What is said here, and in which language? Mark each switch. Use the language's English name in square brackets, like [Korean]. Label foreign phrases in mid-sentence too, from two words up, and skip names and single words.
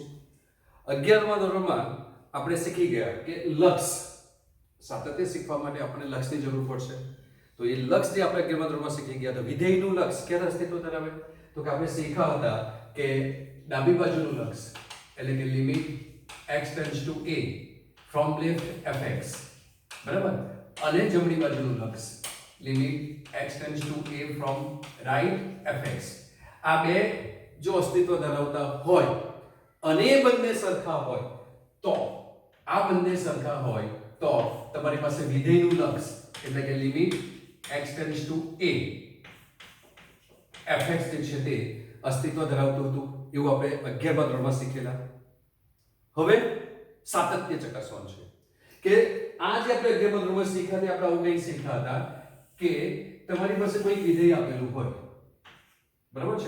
[Gujarati] 11મા ધોરણમાં આપણે શીખી ગયા કે લક્ષ, સાતત્ય શીખવા માટે આપણને લક્ષની જરૂર પડશે. તો એ લક્ષ જે આપણે 11મા ધોરણમાં શીખી ગયા, તો વિધેયનું લક્ષ ક્યારે અસ્તિત્વ ધરાવે? તો કે આપણે શીખ્યા હતા કે ડાબી બાજુનું લક્ષ એટલે કે [English] limit x tends to a from left fx, [Gujarati] બરાબર, અને જમણી બાજુનું લક્ષ [English] limit x tends to a from right fx. [Gujarati] આ બે જો અસ્તિત્વ ધરાવતા હોય અને એ બંને સરખા હોય તો તમારી પાસે વિધેયનું લક્ષ એટલે કે [English] limit x tends to a fx [Gujarati] જે છે તે અસ્તિત્વ ધરાવતું હતું. એવું આપણે 11મા ધોરણમાં શીખેલા. હવે સાતત્ય ચકાસવાનું છે કે આ જે આપણે 11મા ધોરણમાં શીખ્યા તે આપણે આવું કંઈ શીખ્યા હતા કે તમારી પાસે કોઈ વિધેય આપેલું હોય, બરાબર છે?